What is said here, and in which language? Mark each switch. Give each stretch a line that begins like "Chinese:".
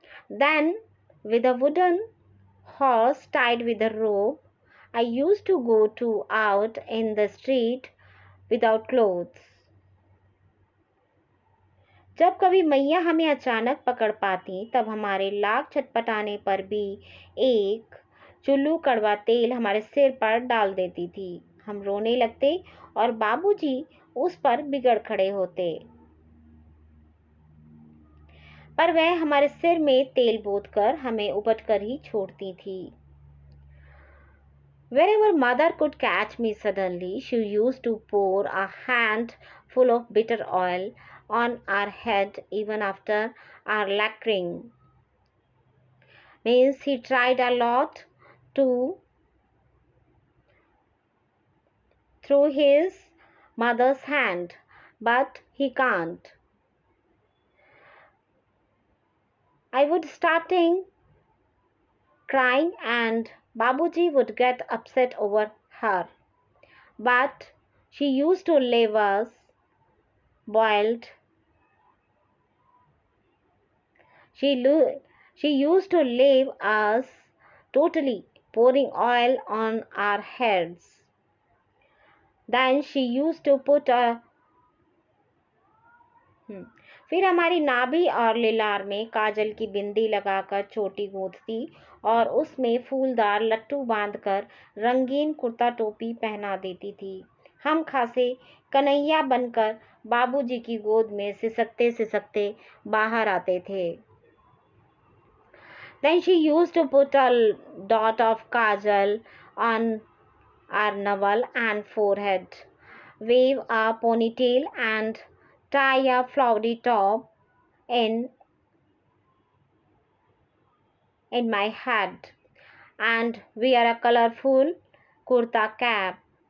English: Then, with a wooden horse tied with a rope, I used to go out in the street without clothes.
Hindi: जब कभी मैया हमें अचानक पकड़ पाती तब हमारे लाख छटपटाने पर भी एक चुल्लू कड़वा तेल हमारे सिर पर डाल देती थी। हम रोने लगते और बाबूजी उस पर बिगड़ खड़े होते, पर वह हमारे सिर में तेल बोतकर हमें उपटकर ही छोड़ती थी।
English: Whenever mother could catch me suddenly, she used to pour a handful of bitter oil on our head even after our lacquering. Means he tried a lot to through his mother's hand, but he can't. I would starting crying and Babuji would get upset over her. But she used to leave us boiled. She used to leave us totally, pouring oil on our heads. Then she used to put a
Hindi: फिर हमारी नाभि और लिलार में काजल की बिंदी लगाकर चोटी गूंथती और उसमें फूलदार लट्टू बांधकर रंगीन कुर्ता टोपी पहना देती थी। हम खासे कन्हैया बनकर बाबूजी की गोद में सिसकते सिसकते बाहर आते थे।
English: Then she used to put a dot of kajal on our navel and forehead, wave a ponytail and tie a flowery top in my head and wear a colorful kurta cap.